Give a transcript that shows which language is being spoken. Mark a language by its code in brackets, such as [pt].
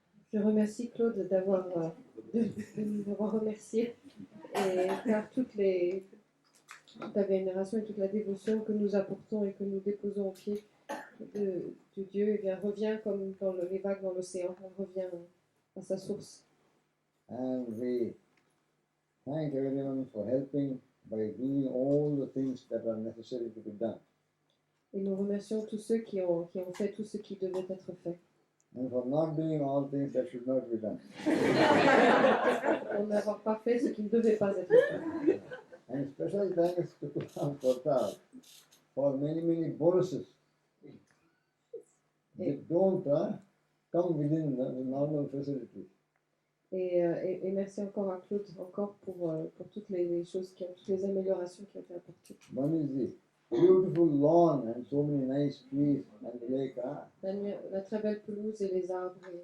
[fr] Je remercie Claude d'avoir de nous avoir remercié et car toute la vénération et toute la dévotion que nous apportons et que nous déposons au pied de Dieu eh bien, revient comme dans les vagues dans l'océan, on revient à sa source. [en] And we thank everyone for helping by doing all the things that are necessary to be done. [fr] Et nous remercions tous ceux qui ont fait tout ce qui devait être fait. [en] And for not doing all things that should not be done. [fr] Pour n'avoir pas fait ce qui ne devait pas être fait. [en] And special thanks to Claude Portal for many bonuses. They don't come within the normal facilities. [fr] Et merci encore à Claude pour toutes les choses, toutes les améliorations qui ont été apportées. [en] One is the beautiful lawn and so many nice trees and the lake, [fr] La très belle pelouse et les arbres